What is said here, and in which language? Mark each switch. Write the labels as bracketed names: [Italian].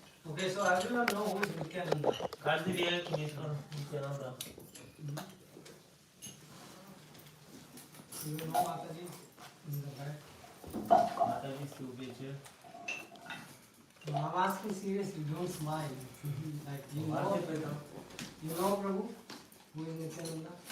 [English] Okay, so everyone know who is Nityananda. [Polish] Każdy wie, kim jest Pan Nityananda. [English] You know Mataji in the back. [Polish] Mataji z tyłu wiecie. [English] No, I'm asking seriously, don't smile. Like [Polish] Poważnie pytam. [English] you know Prabhu, who is Nityananda?